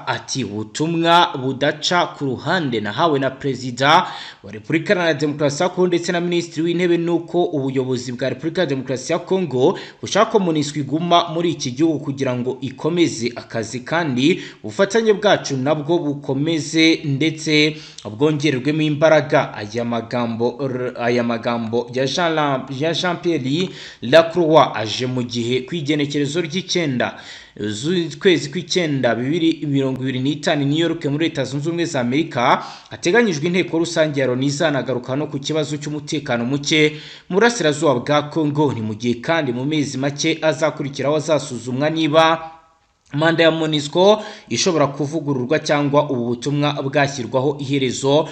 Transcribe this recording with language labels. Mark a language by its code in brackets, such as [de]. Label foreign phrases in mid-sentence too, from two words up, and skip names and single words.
[rw] Ati ubutumwa budaca ku ruhande nahawe na Perezida wa Repubulika Iharanira Demokarasi ya Kongo ndetse na Minisitiri w'Intebe nuko ubuyobozi bwa Repubulika ya Demokarasi ya Kongo bushaka ko MONUSCO iguma muri iki gihugu kugira ngo ikomeze akazi kandi ubufatanye bwacu nabwo bukomeze ndetse bwongererwemo imbaraga. Aya magambo ya Jean Pierre Lacroix aje mu gihe kwigenekerezo ry'icenda z'ukwezi kw'icenda 2025 New York muri Leta Zunze Ubumwe za Amerika hateganyijwe inteko rusange ya Loni izanagaruka no ku kibazo cy'umutekano muke mu burasirazuba bwa Congo. Ni mu gihe kandi mu mezi make azakurikiraho azasuzumwa niba manda ya MONUSCO ishobora kuvugururwa cyangwa ubu butumwa bwashyirwaho iherezo.